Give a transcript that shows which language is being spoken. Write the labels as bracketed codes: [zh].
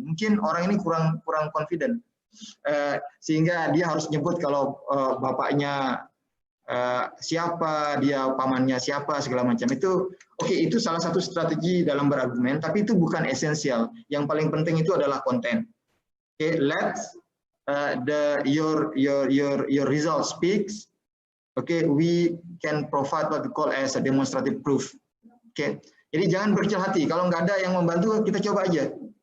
[id] Mungkin orang ini kurang confident, sehingga dia harus nyebut kalau bapaknya siapa, dia pamannya siapa, segala macam. Itu oke, itu salah satu strategi dalam berargumen, tapi itu bukan esensial. Yang paling penting itu adalah konten. [en] Oke, let's your result speaks. Okay, we can provide what we call as a demonstrative proof. [id] Okay, jadi jangan berkecil hati. Kalau nggak ada yang membantu, kita coba aja.